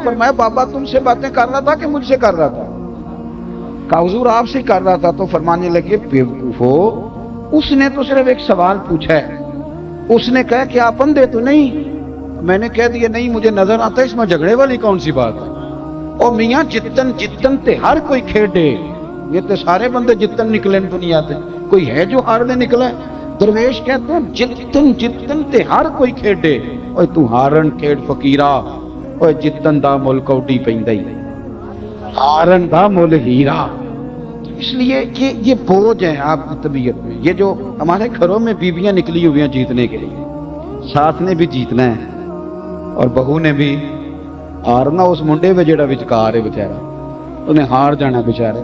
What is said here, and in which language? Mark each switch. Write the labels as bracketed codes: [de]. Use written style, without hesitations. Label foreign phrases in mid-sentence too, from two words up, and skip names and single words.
[ur] فرمایا بابا تم سے باتیں کر رہا تھا کہ مجھ سے کر رہا تھا؟ کہا حضور آپ سے کر رہا تھا. تو فرمانے لگے بیوقوفو, اس نے تو صرف ایک سوال پوچھا ہے. اس نے کہا کہ آپ اندھے تو نہیں. میں نے کہہ دیا نہیں مجھے نظر آتا ہے. اس میں جھگڑے والی کون سی بات ہے؟ [pa] اور میاں جتن جتن تے ہر کوئی کھیڈے. [ur] یہ تو سارے بندے جتن نکلے دنیا تے, کوئی ہے جو ہارنے نکلا ہے؟ درویش کہتے ہیں [pa] جتن جتن تے ہر کوئی کھیڈے. اوے تو ہارن کھیڈ فقیرا, اوے جتن دا مل کوڈی پیندا ہی, ہارن دا مل ہیرا. [ur] اس لیے کہ یہ بوجھ ہے آپ کی طبیعت میں. یہ جو ہمارے گھروں میں بیویاں نکلی ہوئی ہیں جیتنے کے لیے, ساتھ نے بھی جیتنا ہے اور بہو نے بھی ہارنا. [pa] اس منڈے میں جڑا وچکار ہے بیچارہ, انہیں ہار جانا بیچارے.